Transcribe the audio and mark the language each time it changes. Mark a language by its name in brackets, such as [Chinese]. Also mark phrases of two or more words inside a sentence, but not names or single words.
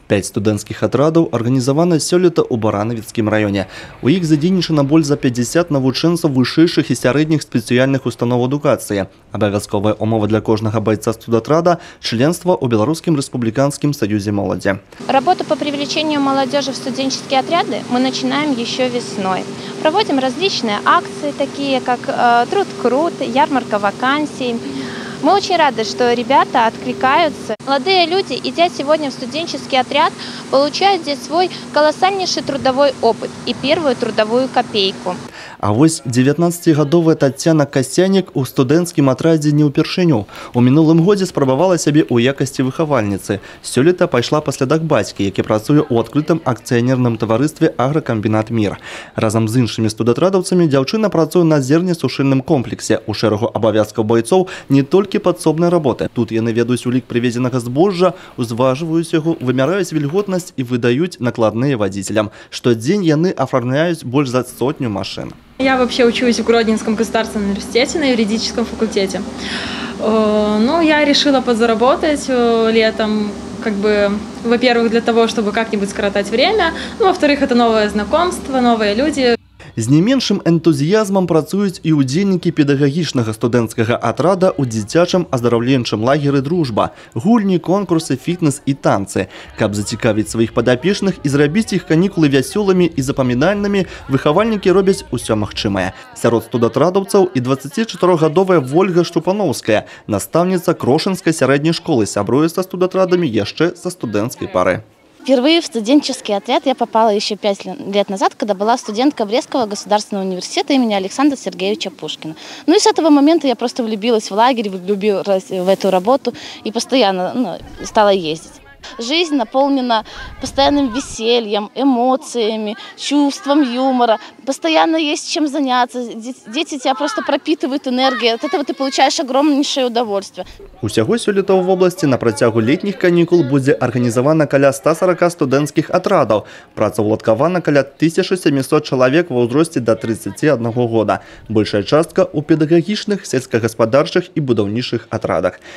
[Belarusian] 5 студэнцкіх атрадаў арганізавана сёлета ў Баранавіцкім раёне. У іх задзейнічана больш за 50 навучэнцаў вышэйшых і сярэдніх спецыяльных устаноў адукацыі. Абавязковая умова для кожнага бойца студатрада – членство ў Белорусском республиканском союзе молоди. [Russian] Работу по привлечению молодежи в студенческие отряды мы начинаем еще весной. Проводим различные акции, такие как «Труд крут», ярмарка вакансий. Мы очень рады, что ребята откликаются. Молодые люди, идя сегодня в студенческий отряд, получают здесь свой колоссальнейший трудовой опыт и первую трудовую копейку. [Belarusian] А вось 19-гадовая Тацяна Касянік у студэнцкім атрадзе не ўпершыню. У мінулым годзе спрабавала сябе ў якасці выхавальніцы. Сёлета пайшла па слядах бацькі, які працуе ў адкрытым акцыянерным таварыстве «Агракамбінат Мір». Разам з іншымі студатрадаўцамі дзяўчына працуе на зернесушыльным комплексе. У шэрагу абавязкаў бойцоў не толькі падсобнай работы. Тут яны ведаюць улік прывезенага збожжа, узважваюць яго, вымяраюць вільготнасць і выдаюць накладныя вадзіцелям. Штодзень яны афармляюць больш за 100 машын. [Russian] Я вообще учусь в Гродненском государственном университете на юридическом факультете. Ну, я решила подзаработать летом, во-первых, для того, чтобы как-нибудь скоротать время, во-вторых, это новое знакомство, новые люди. [Belarusian] З не меншым энтузіязмам працуюць і ўдзельнікі педагагічнага студэнцкага атрада ў дзіцячым аздараўленчым лагеры «Дружба», гульні, конкурсы, фітнес і танцы. Каб зацікавіць сваіх падапечных і зрабіць іх канікулы вясёлымі і запамінальнымі, выхавальнікі робяць усё магчымае. Сярод студатрадаўцаў і 24-гадовая Вольга Штупановская, настаўніца Крошынскай сярэдняй школы, сябруе са студатрадамі яшчэ са студэнцкай пары. [Russian] Впервые в студенческий отряд я попала еще 5 лет назад, когда была студенткой Брестского государственного университета имени Александра Сергеевича Пушкина. Ну и с этого момента я просто влюбилась в лагерь, влюбилась в эту работу и постоянно стала ездить. Жизнь наполнена постоянным весельем, эмоциями, чувством юмора. Постоянно есть чем заняться. Дети тебя просто пропитывают энергией. От этого ты получаешь огромнейшее удовольствие. [Belarusian] Усяго сёлета ў вобласці на працягу летніх канікул будзе арганізавана каля 140 студэнцкіх атрадаў. Працаўладкавана каля 1700 чалавек ва ўзросце да 31 года. Большая частка ў педагагічных, сельскагаспадарчых і будаўнічых атрадах.